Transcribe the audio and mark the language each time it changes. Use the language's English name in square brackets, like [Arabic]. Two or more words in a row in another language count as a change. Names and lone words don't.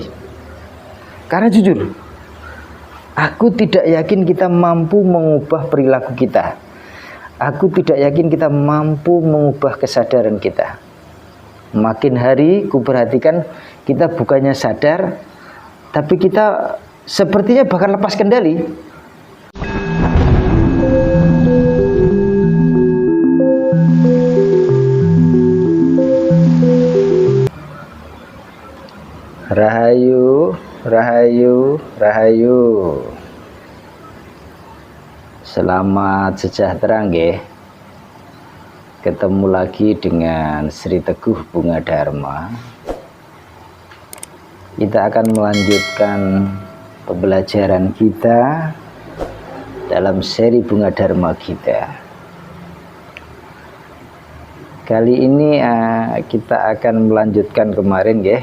[Indonesian] Karena jujur, aku tidak yakin kita mampu mengubah perilaku kita. Aku tidak yakin kita mampu mengubah kesadaran kita. Makin hari ku perhatikan, kita bukannya sadar, tapi kita sepertinya bahkan lepas kendali. Rahayu, rahayu, rahayu. Selamat sejahtera nggih. Ketemu lagi dengan Sri Teguh Bunga Dharma. Kita akan melanjutkan pembelajaran kita dalam seri Bunga Dharma kita. Kali ini kita akan melanjutkan kemarin ya.